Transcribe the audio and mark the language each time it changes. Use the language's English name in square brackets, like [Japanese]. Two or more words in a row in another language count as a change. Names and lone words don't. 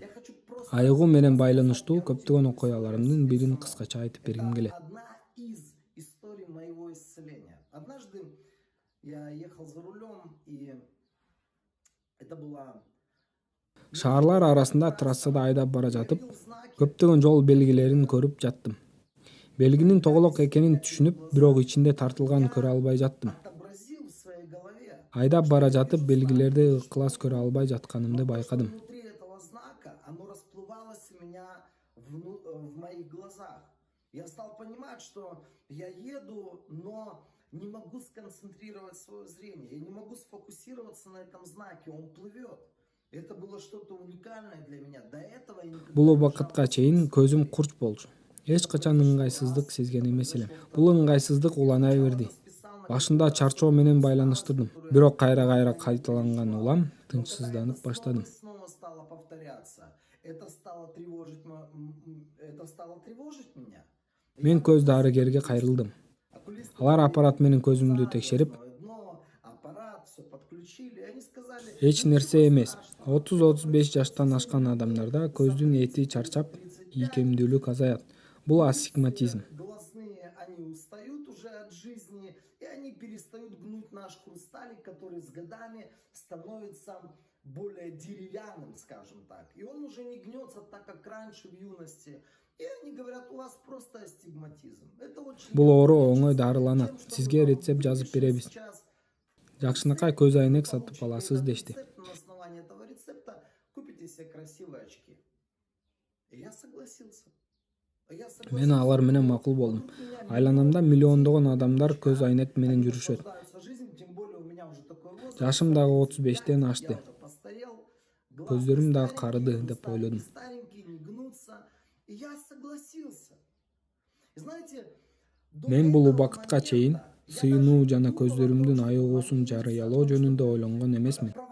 [Russian] я хочу просто [Kyrgyz] Айыгуу менен байланыштуу көптөгөн окуяларымдын бирин кыскача айтып бергим келет. [Russian] одна из историй моего исцеления. Однажды я ехал за рулем, и это была [Kyrgyz] Шаарлар арасында трассада айдап бара жатып, [Russian] видел знаки, [Kyrgyz] көптөгөн жол белгилерин көрүп жаттым. Белгинин тоголок экенин түшүнүп, бирок ичинде тартылган көрө албай жаттым. [Russian] отобразил в своей голове. [Kyrgyz] Айдап бара жатып, белгилерди ыкылас көрө албай жатканымды байкадым. [Russian] Внутри этого знака оно расплывалось у меня в моих глазах. Я стал понимать, что я еду, но не могу сконцентрировать свое зрение. Я не могу сфокусироваться на этом знаке. Он плывет. Это было что-то уникальное для меня. До этого я никогда [Kyrgyz] Бул [Russian] не [Kyrgyz] убакытка жал. чейин көзүм курч болчу. Эч качан ыңгайсыздык сезген эмес элем. Бул ыңгайсыздык улана берди. Башында чарчоо менен байланыштырдым. Бирок кайра кайталанган улам тынчсызданып баштадым. [Russian] Снова стало повторяться. Это стало тревожить, это стало тревожить меня. [Kyrgyz] Мен көз дарыгерге кайрылдым. Алар аппарат менен көзүмдү текшерип, [Russian] Дно, аппарат, все подключили. Они сказали, [Kyrgyz] эч нерсе эмес. 30-35 жаштан ашкан адамдарда көздүн эти чарчап, ийкемдүүлүк азаят. Бул астигматизм. [Russian] глазные, они устают уже от жизни, и они перестают гнуть наш хрусталик, который с годами становится более деревянным, скажем так. И он уже не гнется так, как раньше в юности. И они говорят, у вас просто астигматизм. Это очень [Kyrgyz] Бул оору оңой дарыланат. Сизге рецепт жазып беребиз. [Russian] сейчас. [Kyrgyz] Жакшынакай көз айнек сатып аласыз дешти. [Russian] На основании этого рецепта купите себе красивые очки. И я согласился. [Kyrgyz] Мен алар менен макул болдум. Айланамда миллиондогон адамдар көз айнек менен жүрүшөт. Жашым дагы 35-тен ашты. Көздөрүм дагы карыды деп ойлодум. Мен бул убакытка чейин сыйынуу жана көздөрүмдүн айыгуусун жарыялоо жөнүндө ойлонгон эмесмин.